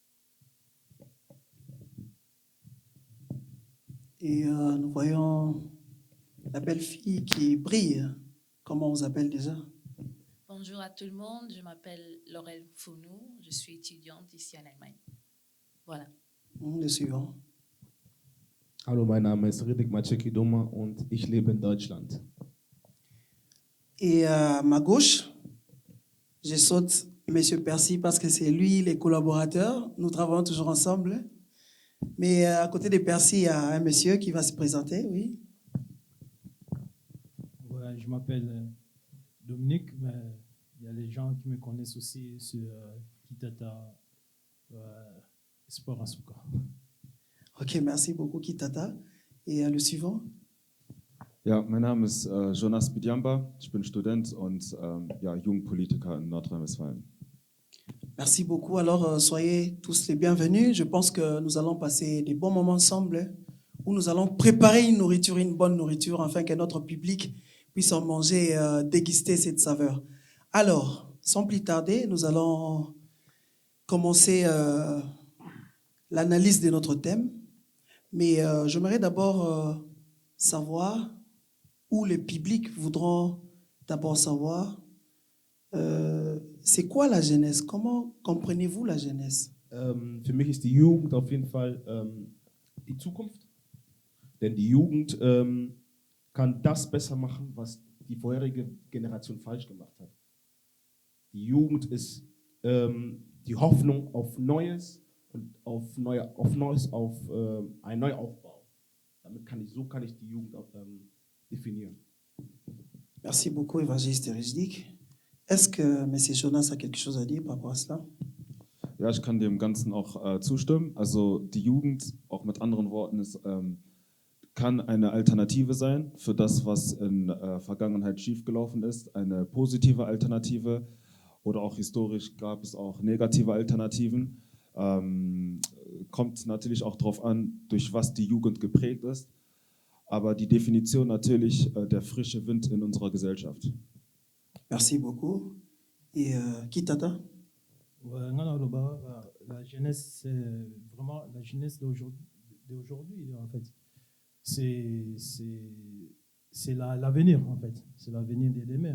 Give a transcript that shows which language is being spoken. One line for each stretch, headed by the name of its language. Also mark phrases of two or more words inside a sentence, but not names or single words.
French: Et nous voyons la belle fille qui brille. Comment on vous appelle déjà? Bonjour à tout le monde, je m'appelle Laurel Founou, je suis étudiante ici en Allemagne. Voilà. Le suivant.
German: Hallo, mein Name ist Riddick Maceki-Doma und ich lebe in Deutschland.
French: Et à ma gauche, je saute Monsieur Percy parce que c'est lui les collaborateurs. Nous travaillons toujours ensemble. Mais à côté de Percy, il y a un monsieur qui va se présenter, oui. Ouais, je m'appelle Dominique, mais il y a les gens qui me connaissent aussi sur Kitata Sport Asuka. Ok, merci beaucoup, Kitata. Et le suivant?
German: Ja, mein Name ist Jonas Bidiamba, ich bin Student und Jugendpolitiker in Nordrhein-Westfalen.
French: Merci beaucoup. Alors, soyez tous les bienvenus. Je pense que nous allons passer des bons moments ensemble où nous allons préparer une nourriture, une bonne nourriture, afin que notre public puisse en manger, déguster cette saveur. Alors, sans plus tarder, nous allons commencer l'analyse de notre thème. Mais j'aimerais d'abord savoir où les publics voudront d'abord savoir c'est quoi la jeunesse? Comment comprenez-vous la jeunesse?
German: Für mich ist die Jugend auf jeden Fall die Zukunft. Denn die Jugend kann das besser machen, was die vorherige Generation falsch gemacht hat. Die Jugend ist die Hoffnung auf Neues und auf einen Neuaufbau. So kann ich die Jugend auch definieren.
French: Merci beaucoup, Évangéliste Rijdik. Est-ce que M. Jonas a quelque chose à dire par rapport à cela?
German: Ja, ich kann dem Ganzen auch zustimmen. Also die Jugend, auch mit anderen Worten, kann eine Alternative sein für das, was in Vergangenheit schiefgelaufen ist. Eine positive Alternative oder auch historisch gab es auch negative Alternativen. Kommt natürlich auch darauf an, durch was die Jugend geprägt ist. Aber die Definition natürlich der frische Wind in unserer Gesellschaft.
French: Merci beaucoup. Et Kitata? Ouais, la jeunesse, c'est vraiment la jeunesse d'aujourd'hui en fait. C'est l'avenir en fait. C'est l'avenir de demain.